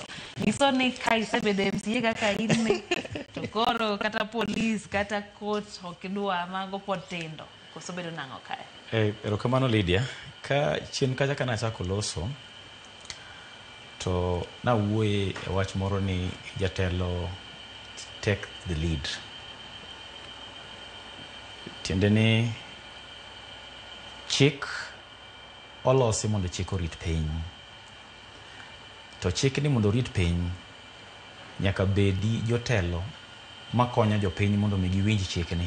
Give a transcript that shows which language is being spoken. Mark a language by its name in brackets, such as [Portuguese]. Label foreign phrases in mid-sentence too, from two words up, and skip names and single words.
[Luo (Kenya and Tanzania)] Nyiso ni ka isebedo MCA kaka in ni to koro kata polis kata court okidwa mago pod tindo. Koso bedo nang'o kae. Erokamano Lydia, ka chien kacha kana chako loso to na wuoye wach moro ni jatelo [English] take the lead. [Luo (Kenya and Tanzania)] Tiende ni chik olosi mondo chik orit piny. To chik ni mondo orit piny nyaka bedi jotelo makonyo jopiny mondo mi giwinj chik ni.